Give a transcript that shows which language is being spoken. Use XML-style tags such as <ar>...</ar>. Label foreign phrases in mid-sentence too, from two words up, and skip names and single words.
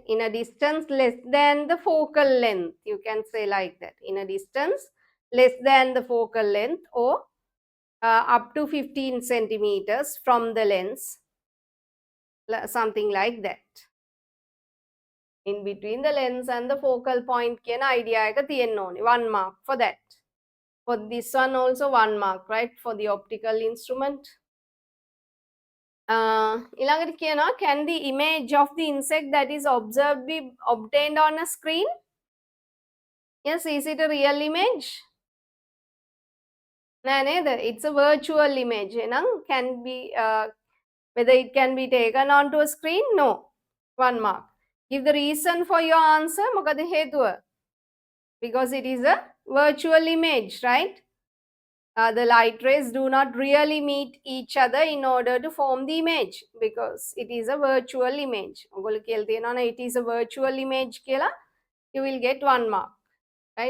<en>In a distance less than the focal length. You can say like that. In a distance less than the focal length, or up to 15 centimeters from the lens. Something like that. In between the lens and the focal point කියන idea</en> <si>එක තියෙන්න ඕනේ.</si> <en>1 mark for that. For this one also 1 mark, right? For the optical instrument.</en> <si>ඊළඟට කියනවා,</si> <en>can the image of the insect that is observed be obtained on a screen? Yes, is it a real image?</en> <si>නෑ නේද?</si> <en>It's a virtual image. Can be whether it can be taken onto a screen? No. 1 mark. Give the reason for your answer.</en> <si>මොකද හේතුව?</si> <en>Because it is a virtual image, right? The light rays do not really meet each other in order to form the image, because it is a virtual image. It is a virtual image, you will get 1 mark, right?</en>